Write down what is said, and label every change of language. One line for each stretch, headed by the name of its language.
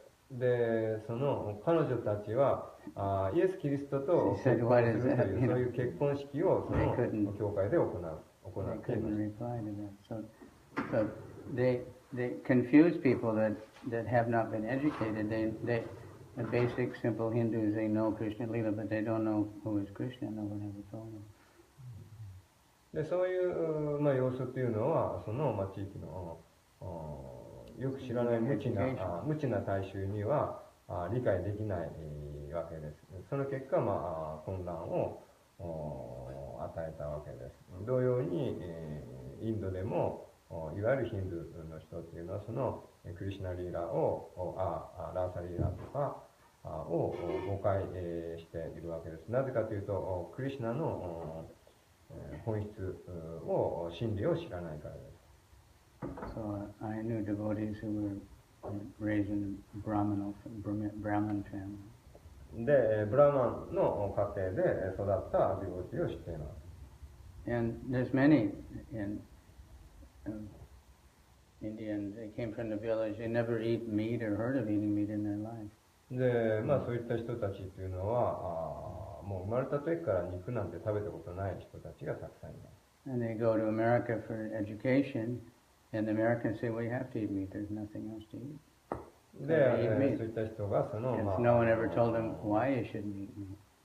Japanese: で、その彼女たちはイエス・キリストと結婚するというそういう結婚式をその教会で行っていました。
English: they confuse people that have not been educated. The basic simple Hindus, they know Krishna Lila, but they don't know who is Krishna. No one ever told them.
Japanese: でそういう、まあ、様子っていうのはその、まあ、地域のよく知らない無知な大衆には理解できないわけです。その結果、まあ、混乱を与えたわけです。同様に、インドでもいわゆるヒンドゥーの人っていうのはそのクリシュナリーラをラーサリーラとかを誤解しているわけです。なぜかというとクリシュナの本質を真理を知らないからです。
English: So I knew devotees who were raised in Brahman family.
Japanese: で、ブラマンの家庭で育ったディボティを知っています。
English: And there's many in Indians. They came from the village. They never eat meat or heard of eating meat in their life.
Japanese: で、まあそういった人たちっていうのはもう生まれた時から肉なんて食べたことない人たちがたくさんいます。
English: And they go to America for education, and the Americans say, well, you have to eat meat. There's nothing else to eat.
Japanese: で、そういった人がその、
English: no one ever told them why you shouldn't eat meat.